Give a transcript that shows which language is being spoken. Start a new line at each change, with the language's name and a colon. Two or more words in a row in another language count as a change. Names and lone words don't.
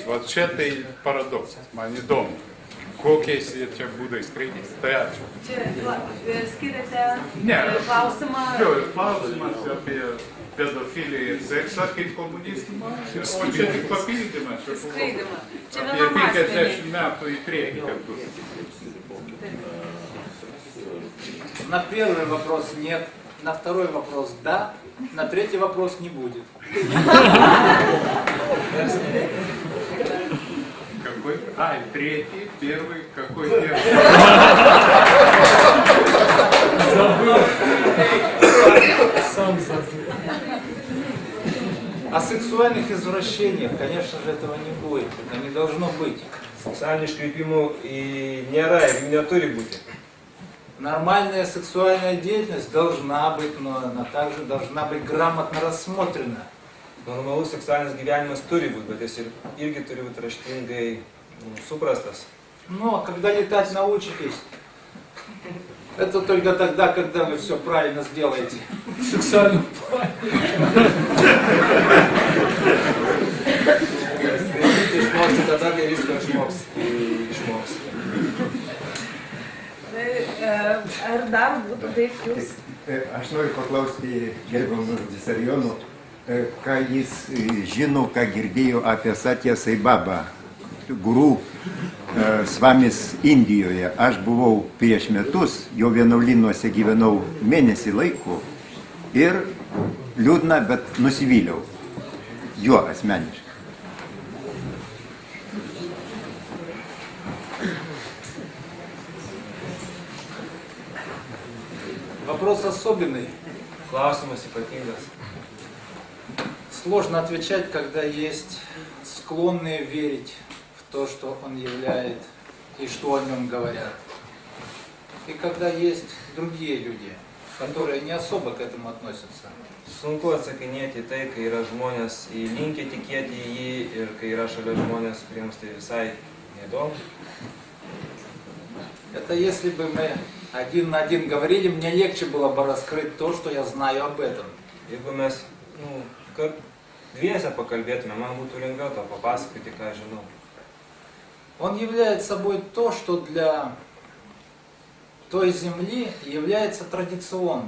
Lithuanian: Va čia tai paradoksas, man įdomu. kokiais jie čia būdais kreipėsi. Tai ačiū. Čia skiriate Ne. klausimą. Jo, ir klausimas apie pedofiliją ir seksą kaip komunizmą. O čia tik papildymas. Skraidimą. Čia Apie vienam asmeniui. 50 metų į priekį kartu.
Russian: На первый вопрос нет, на второй вопрос да, на третий вопрос не будет. Какой? А, третий, первый, какой первый? Забыл. Сам забыл. О сексуальных извращениях, конечно же, этого не будет, это не должно быть.
Lithuanian: Seksualinių iškreipimų nėra ir jų neturi būti.
Russian: Нормальная сексуальная деятельность должна быть, но она также должна быть грамотно рассмотрена.
Lithuanian: Normalus seksualinis gyvenimas turi būti, bet jis irgi turi būti raštingai suprastas.
Russian: Но когда летать научитесь, это только тогда, когда вы все правильно сделаете. Сексуально.
Lithuanian: Skraidyti išmoksti tada, kai viską išmoksi. Ar dar būtų taip jūs? Aš noriu paklausti gerbiamų Visarionų, ką jis žino, ką girdėjo apie Satya Sai Baba, guru Svamis Indijoje. Aš buvau prieš metus, jo vienuolynuose gyvenau mėnesį laiko ir liūdna, bet nusivyliau juo asmeniškai.
Russian: Вопрос особенный.
Lithuanian: Klausimas ypatingas.
Russian: Сложно отвечать, когда есть склонные верить в то, что он являет и что о нем говорят. И когда есть другие люди, которые не особо к этому относятся.
Lithuanian: Sunku atsakinėti tai, kai yra žmonės linkę tikėti į jį ir kai yra šalia žmonės, kuriems tai visai neįdomu.
Russian: Это если бы мы один на один говорили, мне легче было бы раскрыть то, что я знаю об этом.
Lithuanian: Jeigu mes dviese pakalbėtume, man būtų lengviau to papasakoti, ką žinau.
Russian: Он является собой то, что для той земли является традиционным.